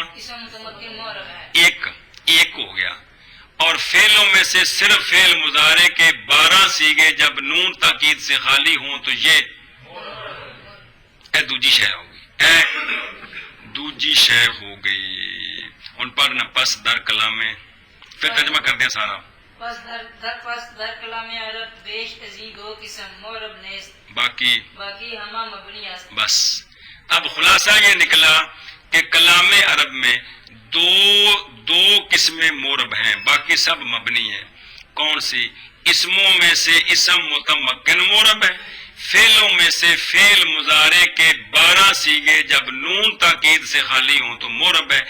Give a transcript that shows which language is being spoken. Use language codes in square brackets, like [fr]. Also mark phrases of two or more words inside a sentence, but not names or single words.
[ur] اسم متمکن مورب ہے. ایک ہو گیا. اور فعلوں میں سے صرف فعل مضارع کے 12 سیگے جب نون تاکید سے خالی ہوں تو یہ دوجی شے ہوگی. دوجی شے ہو گئی. ان پڑھنا [fa] پس در کلامے [ur] پھر ترجمہ کر دیں سارا. [fa] پس در کلام عرب بیش ازیں 2 قسم مورب نیست باقی ہما مبنی است. [ur] بس اب خلاصہ یہ نکلا کہ کلام عرب میں دو قسمیں مورب ہیں, باقی سب مبنی ہیں. کون سی؟ اسموں میں سے اسم متمکن مورب ہے, فعلوں میں سے فعل مضارع کے 12 سیگے جب نون تاکید سے خالی ہوں تو مورب ہے.